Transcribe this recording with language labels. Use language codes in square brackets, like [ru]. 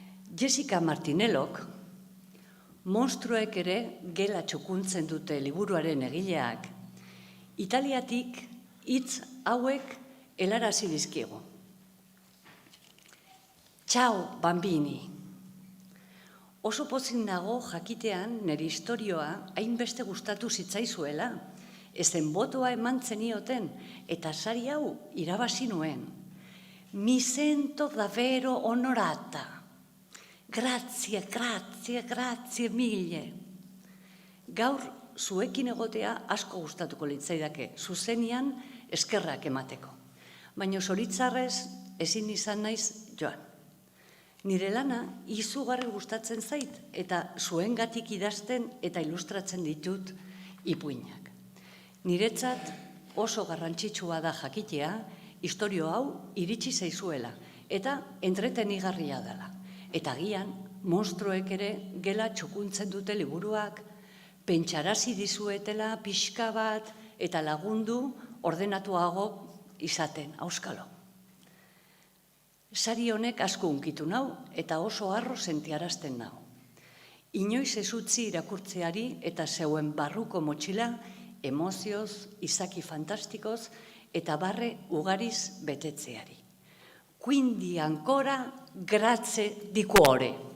[eu] Jessica Martinellok, monstruek ere gela txukuntzen dute liburuaren egileak, Italiatik hitz hauek helarazi dizkiegu. [it] Ciao, bambini. [eu] Oso pozik nago jakitean nire istorioa hainbeste gustatu zitzaizuela, ezen botoa eman zenioten eta sari hau irabazi nuen. [it] Mi sento davvero onorata. Grazie, grazie, grazie mille. [eu] Gaur zuekin egotea asko gustatuko litzaidake, zuzenian eskerrak emateko. Baina zoritzarrez ezin izan naiz joan. Nire lana izugarri gustatzen zait eta zuengatik idazten eta ilustratzen ditut ipuinak. Niretzat oso garrantzitsua da jakitea istorio hau iritsi zaizuela eta entretenigarria dela. Eta agian monstruek ere gela txukuntzen dute liburuak, pentsarazi dizuetela pixka bat eta lagundu ordenatuago izaten, auskalo. Sari honek asko hunkitu nau eta oso harro sentiarazten nau. Inoiz ez utzi irakurtzeari eta zeuen barruko motxila emozioz, izaki fantastikoz eta barre ugariz betetzeari. [it] Quindi ancora grazie di cuore.